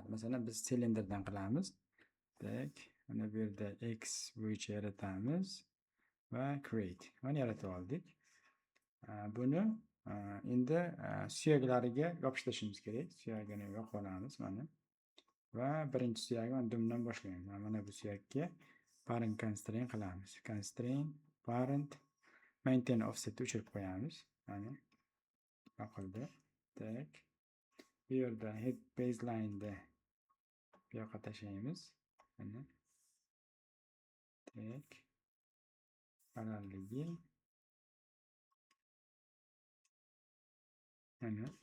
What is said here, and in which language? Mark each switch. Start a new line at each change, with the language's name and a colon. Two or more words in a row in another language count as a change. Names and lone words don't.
Uzbek: Masalan, biz silindrdan qilamiz. Tak, mana bu yerda X bo'yicha yaratamiz va create. Mana yaratib oldik. Buni endi suyaklariga yopishtirishimiz kerak. Suyagini yoqib olamiz mana. Va birinchi suyagini dumdan boshlaymiz. Mana bu suyakka
English: parent constraint
Uzbek: qilamiz.
English: Constraint parent maintain offset
Uzbek: o'chirib qo'yamiz. Mana yoqildi. Tak. Bu yerda
English: head baseline
Uzbek: da bu yoqqa tashlaymiz. Mana. Tak. Paralligi. Mana.